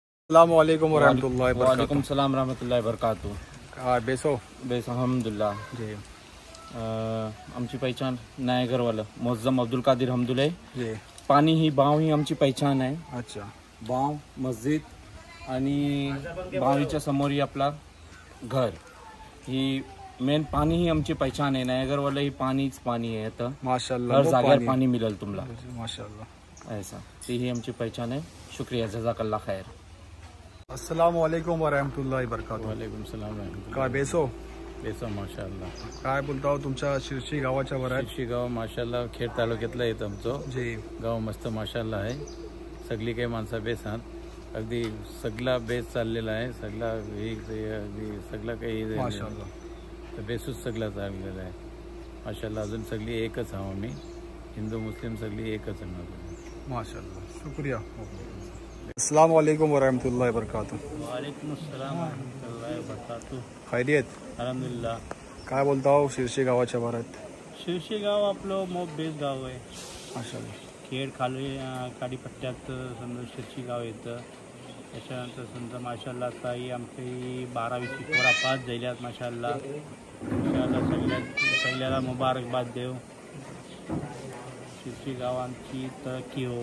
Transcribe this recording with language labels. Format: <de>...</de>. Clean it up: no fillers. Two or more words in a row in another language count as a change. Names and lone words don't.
<ar>السلام عليكم ورحمة الله وبركاته. وعليكم السلام رحمة الله وبركاته.</ar> <mr>बेसो बेस अल्हम्दुलिल्लाह जी आमची पहिचान नायगरवालं मोअज्जम अब्दुल कादिर हमदुले। जी पाणी ही बाव ही आमची पहिचान आहे। अच्छा बाव मस्जिद आणि बावीच्या समोर ही आपला घर ही मेन पाणी ही आमची पहिचान आहे। नायगरवालं ही पाणीच पाणी आहे। आता माशाल्लाह हर जागेवर पाणी मिळेल तुम्हाला माशाल्लाह। ऐसा ती ही आमची पहिचान आहे।</mr> <ar>शुक्रिया جزاك الله خير. السلام عليكم ورحمة الله وبركاته. وعليكم السلام رحمة الله.</ar> <mr>काय बेसो बेसा माशाल्लाह। काय बोलता तुमच्या शिरशी गावाच्या वर आहे? शिरशी गाव माशाल्लाह खेड तालुक्यातलं येतं आमचं जी गाव मस्त माशाल्लाह आहे। सगळी काही माणसं बेस आहात। अगदी सगळा बेस चाललेला आहे। सगळा अगदी सगळं काही माशाल्लाह बेसूच सगळं चाललेलं आहे माशाल्लाह। अजून सगळी एकच आहो आम्ही हिंदू मुस्लिम सगळी एकच आहे माशाल्लाह शुक्रिया।</mr> <ar>السلام عليكم ورحمة الله وبركاته. وعليكم السلام رحمة الله وبركاته.</ar> <mr>खैरियत अल्हम्दुलिल्लाह। काय बोलता हो शिरशी गावाच्या वर आहेत? शिरशी गाव आपलं मोप बेस गाव आहे। माशाल्लाह खेड खाली काडीपट्ट्यात समजा शिरशी गाव येतं। त्याच्यानंतर समजा माशाल्लाह काही आमची 12वीची पोरा पास झाल्यात माशाल्लाह। सगळ्याला मुबारकबाद देव। शिरशी गावांची तरक्की हो</mr>